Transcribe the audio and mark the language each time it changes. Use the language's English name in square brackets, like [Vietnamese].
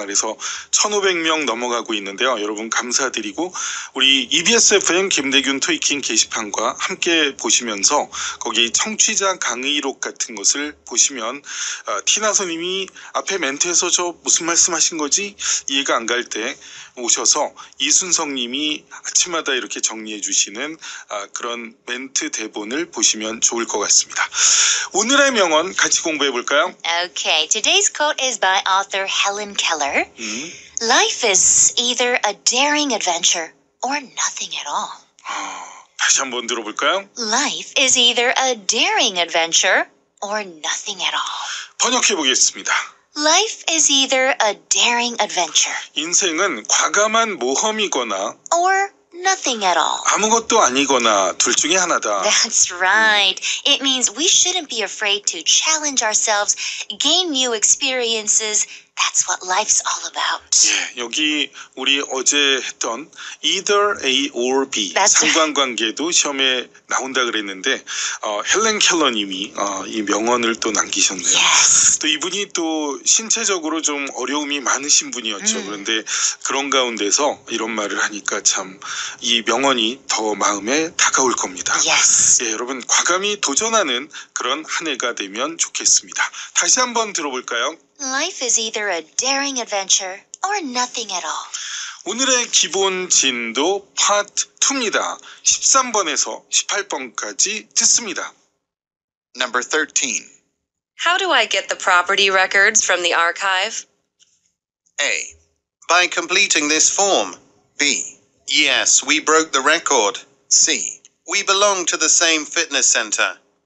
[Korean] 그래서 1,500명 넘어가고 있는데요. 여러분 감사드리고 우리 EBS FM 김대균 토익킹 게시판과 함께 보시면서 거기 청취자 강의록 같은 것을 보시면 티나 선생님이 앞에 멘트에서 저 무슨 말씀하신 거지? 이해가 안 갈 때 오셔서 이순성님이 아침마다 이렇게 정리해 주시는 그런 멘트 대본을 보시면 좋을 것 같습니다. 오늘의 명언 같이 공부해 볼까요? [English] Okay, today's quote is by author Helen Keller. Life is either a daring adventure or nothing at all. [Korean] 다시 한번 들어볼까요? [English] Life is either a daring adventure or nothing at all. [Korean] 번역해 보겠습니다. [English] Life is either a daring adventure [Korean] 인생은 과감한 모험이거나 [English] or nothing at all. [Korean] 아무것도 아니거나 둘 중에 하나다. [English] That's right. It means we shouldn't be afraid to challenge ourselves, gain new experiences. That's what life's all about. [Korean] 예, 여기 우리 어제 했던 [English] either A or B That's [Korean] 상관관계도 시험에 나온다 그랬는데 헬렌 켈러님이 이 명언을 또 남기셨네요. [English] Yes. [Korean] 또 이분이 또 신체적으로 좀 어려움이 많으신 분이었죠. 그런데 그런 가운데서 이런 말을 하니까 참 이 명언이 더 마음에 다가올 겁니다. [English] Yes. [Korean] 예, 여러분 과감히 도전하는 그런 한 해가 되면 좋겠습니다. 다시 한번 들어볼까요? [English] Life is either a daring adventure or nothing at all. [Korean] 오늘의 기본 진도 파트 2입니다. 13번에서 18번까지 듣습니다. [English] Number 13. How do I get the property records from the archive? A. By completing this form. B. Yes, we broke the record. C. We belong to the same fitness center.